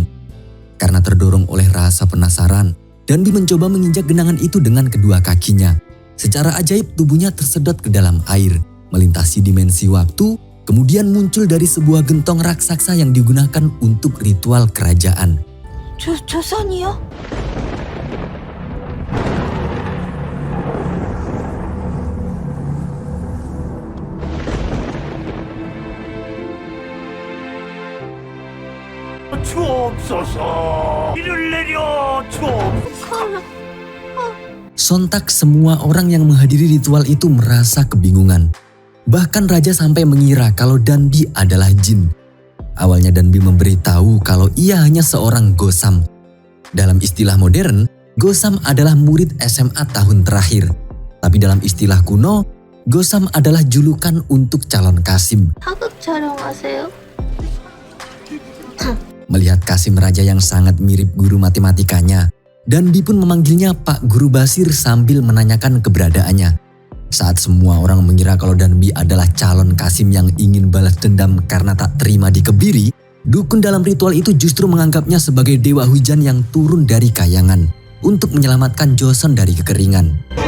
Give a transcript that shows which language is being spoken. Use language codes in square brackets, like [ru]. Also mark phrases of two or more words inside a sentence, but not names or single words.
[id] Karena terdorong oleh rasa penasaran, Danbi mencoba menginjak genangan itu dengan kedua kakinya. Secara ajaib tubuhnya tersedot ke dalam air, melintasi dimensi waktu, kemudian muncul dari sebuah gentong raksasa yang digunakan untuk ritual kerajaan. [ko] 조선이요? 주옵소서. 이를 내려 주옵소서. [id] Sontak semua orang yang menghadiri ritual itu merasa kebingungan. Bahkan raja sampai mengira kalau Danbi adalah jin. Awalnya Danbi memberitahu kalau ia hanya seorang gosam. Dalam istilah modern, gosam adalah murid SMA tahun terakhir. Tapi dalam istilah kuno, gosam adalah julukan untuk calon Kasim. [ko] 하급 촬영하세요? [id] Melihat Kasim Raja yang sangat mirip guru matematikanya, Danbi pun memanggilnya Pak Guru Basir sambil menanyakan keberadaannya. Saat semua orang mengira kalau Danbi adalah calon Kasim yang ingin balas dendam karena tak terima dikebiri, dukun dalam ritual itu justru menganggapnya sebagai dewa hujan yang turun dari kayangan untuk menyelamatkan Joseon dari kekeringan.